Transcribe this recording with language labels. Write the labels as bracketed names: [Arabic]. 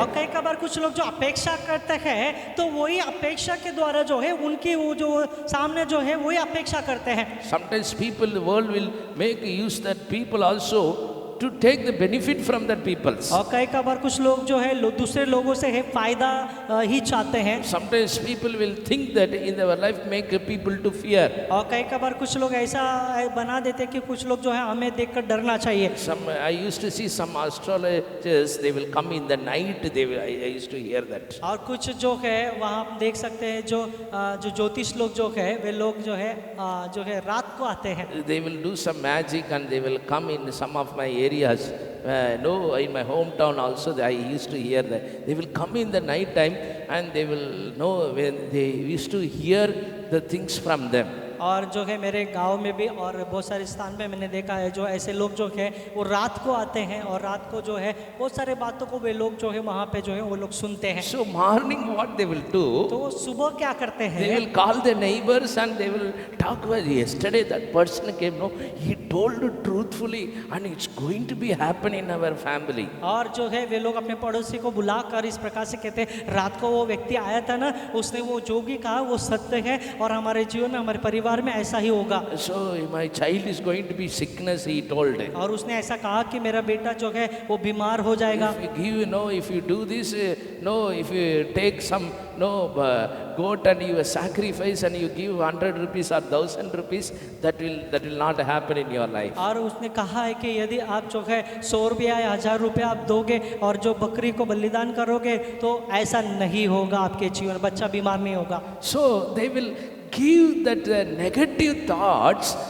[Hindi] और कई कबार कुछ लोग जो अपेक्षा करते हैं तो वही अपेक्षा के द्वारा जो है उनकी वो जो सामने जो है वही अपेक्षा करते हैं। [English] Sometimes people, the world will make use that people also to take the benefit from that peoples. [Hindi] और कई कबार कुछ लोग जो है दूसरे लोगों से है फायदा ही चाहते हैं। [English] Sometimes people will think that in their life make people to fear. [Hindi] और कई कबार कुछ लोग ऐसा बना देते हैं कि कुछ लोग जो है हमें देखकर डरना चाहिए। [English] I used to see some astrologers, they will come in the night, I used to hear that. [Hindi] और कुछ जो है वहाँ आप देख सकते हैं जो ज्योतिष लोग जो है वे लोग जो है रात को आते हैं। [English] They will do some magic and they will come in some of my areas. No, in my hometown also I used to hear that. They will come in the night time and they will know when they used to hear the things from them. [Hindi] और जो है मेरे गांव में भी और बहुत सारे स्थान पे मैंने देखा है जो ऐसे लोग जो है वो रात को आते हैं और रात को जो है बहुत सारे बातों को वे लोग जो है वहाँ पे जो है वो लोग सुनते हैं। [English] So morning what they will do? [Hindi] तो वो सुबह क्या करते हैं? [English] They will call their neighbors and they will talk about yesterday that person came. No, he told it truthfully and it's going to be happen in our family. [Hindi] और जो है वे लोग अपने पड़ोसी को बुलाकर इस प्रकार से कहते हैं रात को वो व्यक्ति आया था ना, उसने वो जो भी कहा वो सत्य है और हमारे जीवन में हमारे परिवार में ऐसा ही होगा। [English] So my child is going to be sickness, he told. [Hindi] और उसने ऐसा कहा कि मेरा बेटा जो है वो बीमार हो जाएगा। [English] If you do this, if you take some goat and you sacrifice and you give 100 rupees or 1000 rupees, that will not happen in your life. [Hindi] और उसने कहा है कि यदि आप जो है 100 रुपया या 1000 रुपया आप दोगे और जो बकरी को बलिदान करोगे तो ऐसा नहीं होगा, आपके जीवन बच्चा बीमार नहीं होगा। [English] So they will give that negative thoughts.